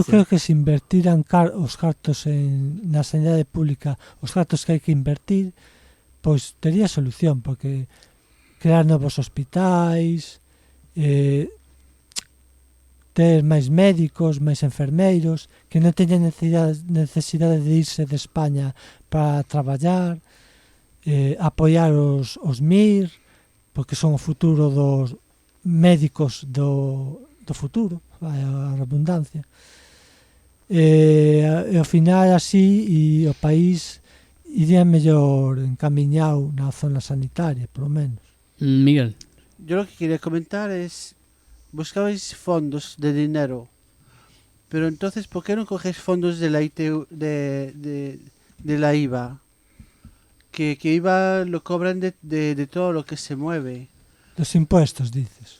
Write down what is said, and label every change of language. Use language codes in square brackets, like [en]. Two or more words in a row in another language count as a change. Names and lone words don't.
[gl] Eu creo que se invertiran os cartos na sanidade pública, os cartos que hai que invertir, pois tería solución, porque crear novos hospitais, ter máis médicos, máis enfermeiros, que non teñan necesidade de irse de España para traballar, apoiar os MIR, porque son o futuro dos médicos do futuro, a redundancia. E ao final así e o país iría mellor encamiñado na zona sanitaria, polo menos. Miguel. [es] Yo lo que quería comentar es, buscabais fondos de dinero, pero entonces, ¿por qué no cogéis fondos de la de la IVA? Que IVA lo cobran de todo lo que se mueve. Los impuestos, dices.